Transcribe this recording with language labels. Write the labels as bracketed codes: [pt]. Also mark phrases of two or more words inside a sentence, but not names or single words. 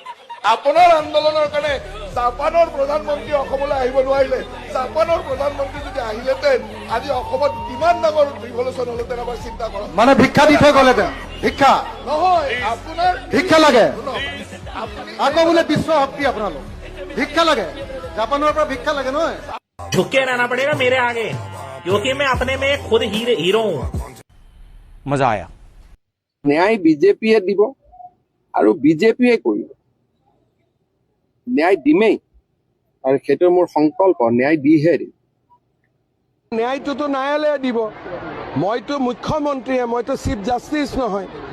[as] আপোনাৰ আন্দোলনৰ কাৰণে জাপানৰ প্ৰধানমন্ত্ৰী অসমলৈ আহিব নোৱাৰিলে। জাপানৰ প্ৰধানমন্ত্ৰী যদি আহিলেহেঁতেন আজি অসমত কিমান ডাঙৰ ৰিভলিউচন হলহেঁতেন এবাৰ চিন্তা কৰক। মানে ভিক্ষা দি থৈ গ'লেহেঁতেন। ভিক্ষা নহয়, আপোনাৰ ভিক্ষা লাগে, আকৌ বোলে বিশ্ব শক্তি আপোনালোক। ভিক্ষা লাগে, জাপানৰ পৰা ভিক্ষা লাগে নহয়। [hi] झुक के रहना पड़ेगा मेरे आगे, क्योंकि मैं अपने में खुद हीरो हूँ। मजा आया। [as] ন্যায় বিজেপিয়ে দিব আৰু বিজেপিয়ে কৰিব। ন্যায় দিমেই, আৰু সেইটো মোৰ সংকল্প, ন্যায় দিহে দিম। ন্যায়টোতো ন্যায়ালয়ে দিব। মইতো মুখ্যমন্ত্ৰীয়ে, মইতো [en] chief justice [as] নহয়।